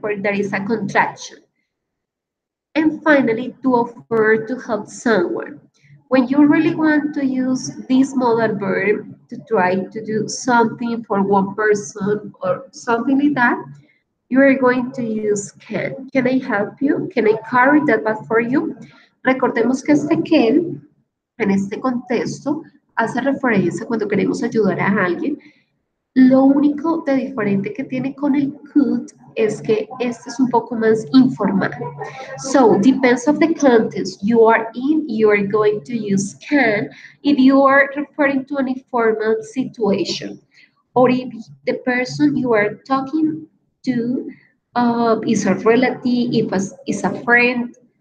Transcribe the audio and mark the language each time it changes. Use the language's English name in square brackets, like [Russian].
[English] Where there is a contraction. And finally, to offer to help someone. When you really want to use this modal verb to try to do something for one person or something like that, you are going to use can. Can I help you? Can I carry that bag for you? [Spanish] Recordemos que este can, en este contexto, hace referencia cuando queremos ayudar a alguien. Lo único de diferente que tiene con el could es que este es un poco más informal. [English] So, depends of the context you are in, you are going to use can if you are referring to an informal situation. Or if the person you are talking to is a relative, if is a friend,